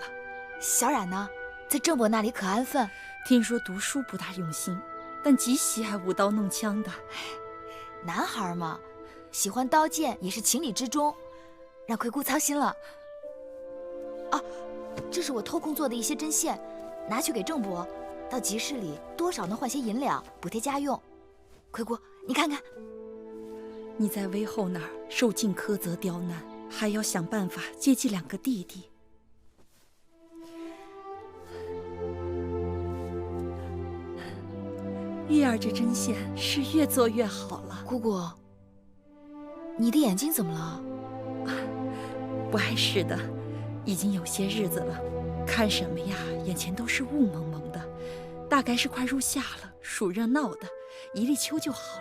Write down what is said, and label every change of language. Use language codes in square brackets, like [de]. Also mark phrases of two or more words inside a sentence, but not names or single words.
[zh] 小冉呢？在郑伯那裡可安分。听說讀書不大用心，但極喜愛舞刀弄槍的。男孩嘛，喜歡刀劍也是情理之中，讓魁姑操心了。啊，這是我偷空做的一些針線，拿去給鄭伯，到集市裡多少能換些銀兩，補貼家用。魁姑，你看看。你在威後那兒受盡苛責刁難，還要想辦法接濟兩個弟弟。月兒這針線是越做越好了。姑姑，你的眼睛怎麼了？不礙事的，已經有些日子了，看什麼呀，眼前都是霧蒙蒙的，大概是快入夏了，暑熱鬧的，一立秋就好了。